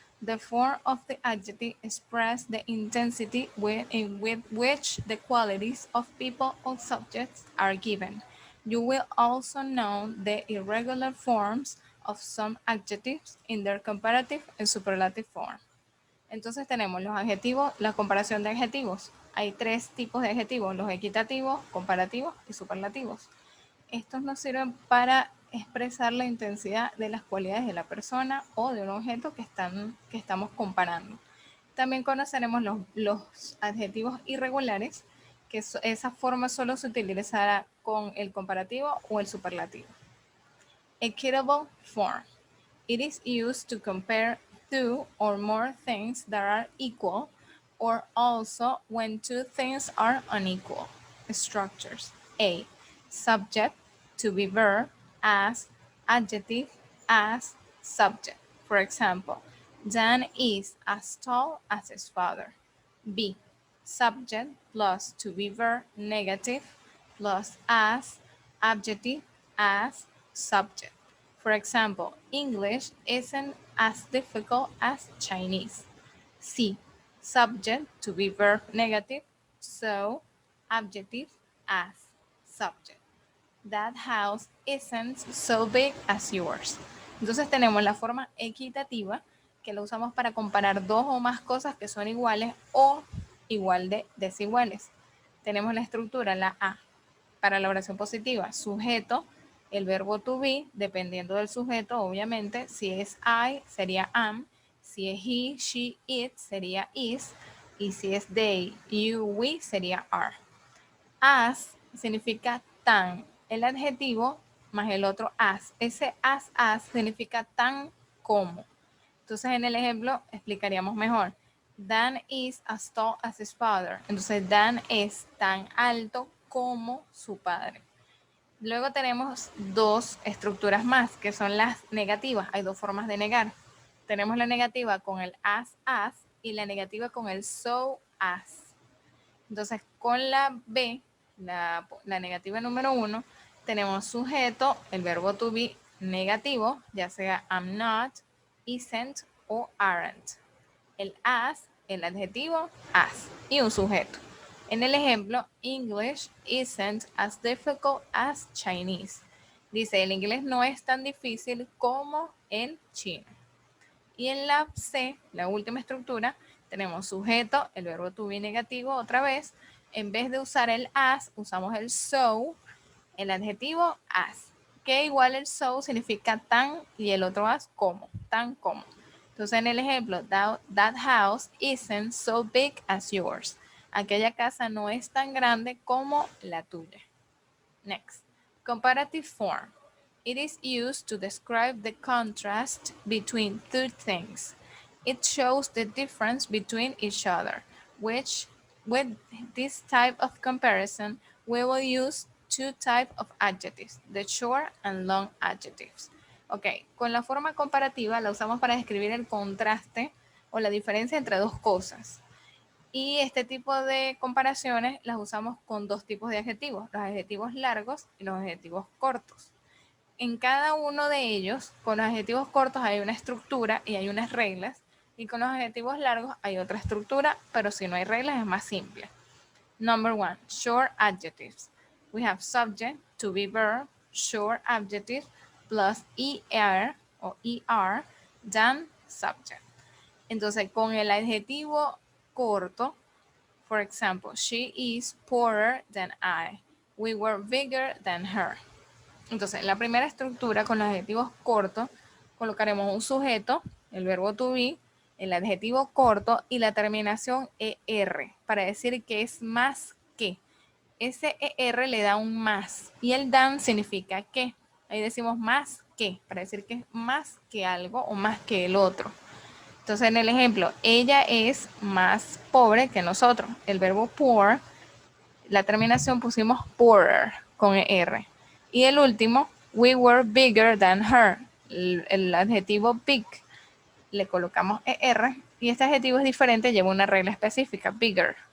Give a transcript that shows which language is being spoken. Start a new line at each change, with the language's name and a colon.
English: The form of the adjective expresses the intensity with which the qualities of people or subjects are given. You will also know the irregular forms of some adjectives in their comparative and superlative form.
Spanish: Entonces tenemos los adjetivos, la comparación de adjetivos. Hay tres tipos de adjetivos: los equitativos, comparativos y superlativos. Estos nos sirven para expresar la intensidad de las cualidades de la persona o de un objeto que estamos comparando. También conoceremos los adjetivos irregulares, que esa forma solo se utilizará con el comparativo o el superlativo.
English: Equitable form. It is used to compare two or more things that are equal, or also when two things are unequal. Structures. A. Subject, to be verb, as, adjective, as, subject. For example, Dan is as tall as his father. B. Subject plus to be verb, negative, plus as, adjective, as, subject. For example, English isn't as difficult as Chinese. C. Subject to be verb, negative, so adjective, as, subject. That house isn't so big as yours.
Spanish: Entonces tenemos la forma equitativa, que la usamos para comparar dos o más cosas que son iguales o igual de desiguales. Tenemos la estructura, la A, para la oración positiva: sujeto, el verbo to be, dependiendo del sujeto, obviamente. Si es I, sería am. Si es he, she, it, sería is. Y si es they, you, we, sería are. As significa tan, el adjetivo más el otro as. Ese as significa tan como. Entonces en el ejemplo explicaríamos mejor.
English: Dan is as tall as his father.
Spanish: Entonces Dan es tan alto como su padre. Luego tenemos dos estructuras más, que son las negativas. Hay dos formas de negar. Tenemos la negativa con el as y la negativa con el so as. Entonces con la B, la negativa número 1, tenemos sujeto, el verbo to be negativo, ya sea I'm not, isn't o aren't. El as, el adjetivo as y un sujeto. En el ejemplo,
English: English isn't as difficult as Chinese.
Spanish: Dice, el inglés no es tan difícil como el chino. Y en la C, la última estructura, tenemos sujeto, el verbo to be negativo otra vez. En vez de usar el as, usamos el so, el adjetivo as. Que igual el so significa tan y el otro as como, tan como. Entonces en el ejemplo,
English: that house isn't so big as yours.
Spanish: Aquella casa no es tan grande como la tuya.
English: Next, comparative form. It is used to describe the contrast between two things. It shows the difference between each other, which with this type of comparison, we will use two types of adjectives, the short and long adjectives.
Spanish: Ok, con la forma comparativa la usamos para describir el contraste o la diferencia entre dos cosas. Y este tipo de comparaciones las usamos con dos tipos de adjetivos: los adjetivos largos y los adjetivos cortos. En cada uno de ellos, con los adjetivos cortos hay una estructura y hay unas reglas, y con los adjetivos largos hay otra estructura, pero si no hay reglas es más simple.
English: Number 1, short adjectives. We have subject, to be verb, short adjective, plus er o er, than subject.
Spanish: Entonces, con el adjetivo corto,
English: for example, she is poorer than I. We were bigger than her.
Spanish: Entonces, en la primera estructura, con los adjetivos cortos, colocaremos un sujeto, el verbo to be, el adjetivo corto y la terminación er, para decir que es más que. Ese er le da un más y el than significa que. Ahí decimos más que, para decir que es más que algo o más que el otro. Entonces, en el ejemplo, ella es más pobre que nosotros. El verbo poor, la terminación pusimos poorer con er. Y el último, we were bigger than her. El adjetivo big le colocamos ER y este adjetivo es diferente, lleva una regla específica, bigger.